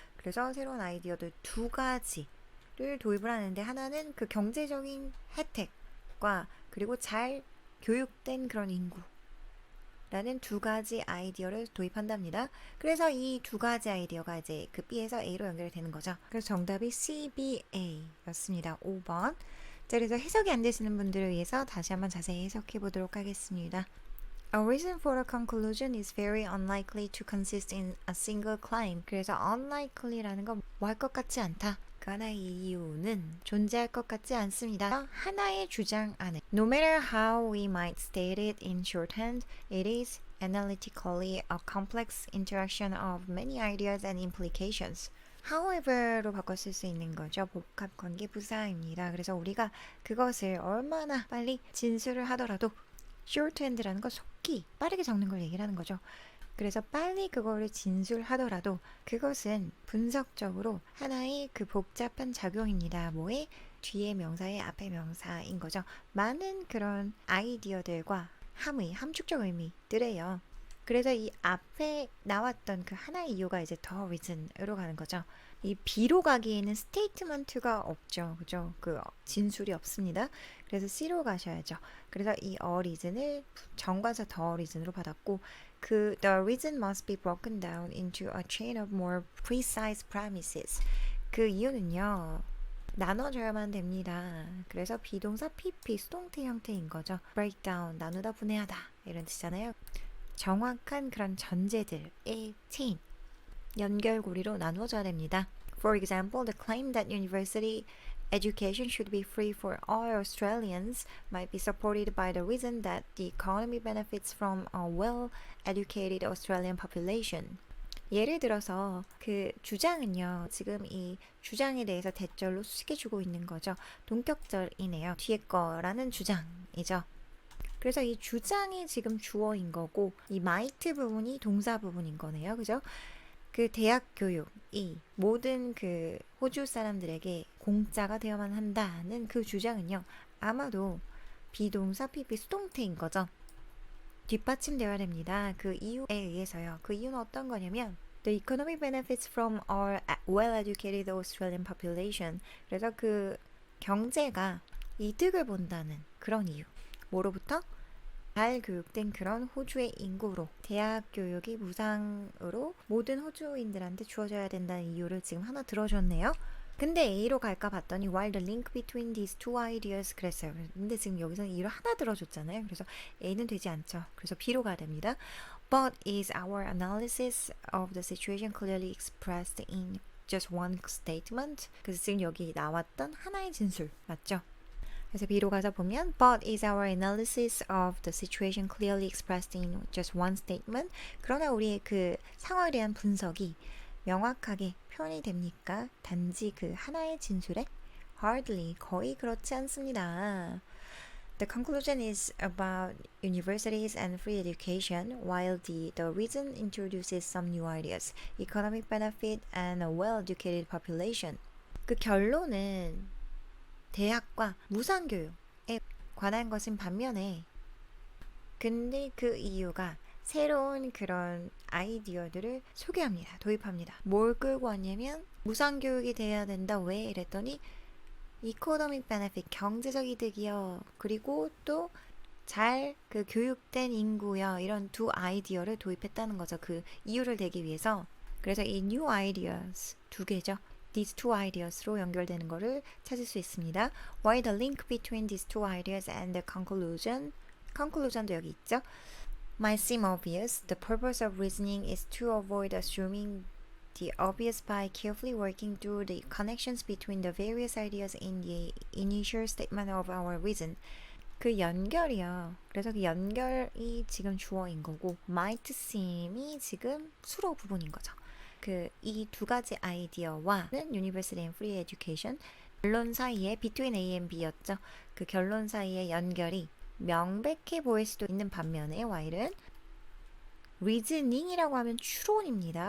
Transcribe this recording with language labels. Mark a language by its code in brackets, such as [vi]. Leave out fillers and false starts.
[ko] 그래서 새로운 아이디어들 두 가지를 도입을 하는데 하나는 그 경제적인 혜택과 그리고 잘 교육된 그런 인구 라는 두 가지 아이디어를 도입한답니다. 그래서 이 두 가지 아이디어가 이제 그 B에서 A로 연결이 되는 거죠. 그래서 정답이 CBA였습니다. 5번. 자, 그래서 해석이 안 되시는 분들을 위해서 다시 한번 자세히 해석해 보도록 하겠습니다. [en] A reason for a conclusion is very unlikely to consist in a single claim. [ko] 그래서 unlikely라는 건 뭐 할 것 같지 않다. 그 하나의 이유는 존재할 것 같지 않습니다. 하나의 주장 안에 [en] No matter how we might state it in shorthand, it is analytically a complex interaction of many ideas and implications. [ko] however로 바꿔 쓸 수 있는 거죠. 복합 관계 부사입니다. 그래서 우리가 그것을 얼마나 빨리 진술을 하더라도 shorthand라는 건 속기, 빠르게 적는 걸 얘기를 하는 거죠. 그래서 빨리 그거를 진술하더라도 그것은 분석적으로 하나의 그 복잡한 작용입니다. 뭐의? 뒤에 명사의 앞에 명사인 거죠. 많은 그런 아이디어들과 함의, 함축적 의미들에요. 그래서 이 앞에 나왔던 그 하나의 이유가 이제 더 reason으로 가는 거죠. 이 B로 가기에는 스테이트먼트가 없죠. 그죠? 그 진술이 없습니다. 그래서 C로 가셔야죠. 그래서 이 reason을 정관사 더 reason으로 받았고 그 [en] the reason must be broken down into a chain of more precise premises. [ko] 그 이유는요. 나눠줘야만 됩니다. 그래서 비동사 PP 수동태 형태인 거죠. break down, 나누다, 분해하다 이런 뜻이잖아요. 정확한 그런 전제들의 chain, 연결고리로 나누어져야 됩니다. [en] For example, the claim that university education should be free for all Australians might be supported by the reason that the economy benefits from a well-educated Australian population. [ko] 예를 들어서 그 주장은요. 지금 이 주장에 대해서 대절로 수식해주고 있는 거죠. 동격절이네요. 뒤에 거라는 주장이죠. 그래서 이 주장이 지금 주어인 거고 이 might 부분이 동사 부분인 거네요. 그죠? 그 대학 교육이 모든 그 호주 사람들에게 공짜가 되어만 한다는 그 주장은요. 아마도 비동사 PP 수동태인 거죠. 뒷받침되어야 됩니다. 그 이유에 의해서요. 그 이유는 어떤 거냐면 [en] The economy benefits from our well-educated Australian population. [ko] 그래서 그 경제가 이득을 본다는 그런 이유. 뭐로부터? 잘 교육된 그런 호주의 인구로 대학 교육이 무상으로 모든 호주인들한테 주어져야 된다는 이유를 지금 하나 들어줬네요. 근데 A로 갈까 봤더니 [en] while the link between these two ideas [ko] 그랬어요. 근데 지금 여기서는 E를 하나 들어줬잖아요. 그래서 A는 되지 않죠. 그래서 B로 가야 됩니다. [en] But is our analysis of the situation clearly expressed in just one statement? [ko] 그래서 지금 여기 나왔던 하나의 진술 맞죠? [en] 그래서 B로 가서 보면 But is our analysis of the situation clearly expressed in just one statement? [ko] 그러나 우리의 그 상황에 대한 분석이 명확하게 표현이 됩니까? 단지 그 하나의 진술에? Hardly, 거의 그렇지 않습니다. [en] The conclusion is about universities and free education, while the reason introduces some new ideas, economic benefit, and a well-educated population. [ko] 그 결론은 대학과 무상교육에 관한 것인 반면에 근데 그 이유가 새로운 그런 아이디어들을 소개합니다. 도입합니다. 뭘 끌고 왔냐면 무상교육이 돼야 된다. 왜? 이랬더니 이코노믹 베네핏 경제적 이득이요. 그리고 또 잘 그 교육된 인구요. 이런 두 아이디어를 도입했다는 거죠. 그 이유를 대기 위해서. 그래서 이 new ideas 두 개죠. [en] These two ideas [ko] 로 연결되는 거를 찾을 수 있습니다. [en] Why the link between these two ideas and the conclusion도 [ko] 여기 있죠. [en] Might seem obvious. The purpose of reasoning is to avoid assuming the obvious by carefully working through the connections between the various ideas in the initial statement of our reason. [ko] 그 연결이요. 그래서 그 연결이 지금 주어인 거고 might seem이 지금 수로 부분인 거죠. 그 이 두 가지 아이디어와는 [en] University and Free Education [ko] 결론 사이에 between A and B였죠. 그 결론 사이의 연결이 명백해 보일 수도 있는 반면에 while은 reasoning이라고 하면 추론입니다.